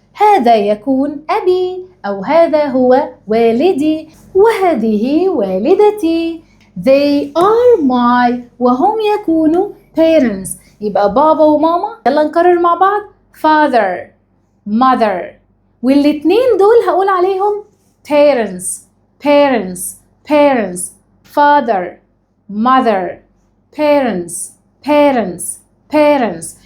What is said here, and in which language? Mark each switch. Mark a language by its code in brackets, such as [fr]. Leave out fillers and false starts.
[ar] هذا يكون أبي أو هذا هو والدي وهذه والدتي. [en] They are my [ar] وهم يكونوا [en] parents. [ar] يبقى بابا وماما، يلا نكرر مع بعض [en] father mother، [ar] والاتنين دول هقول عليهم [en] parents father mother parents.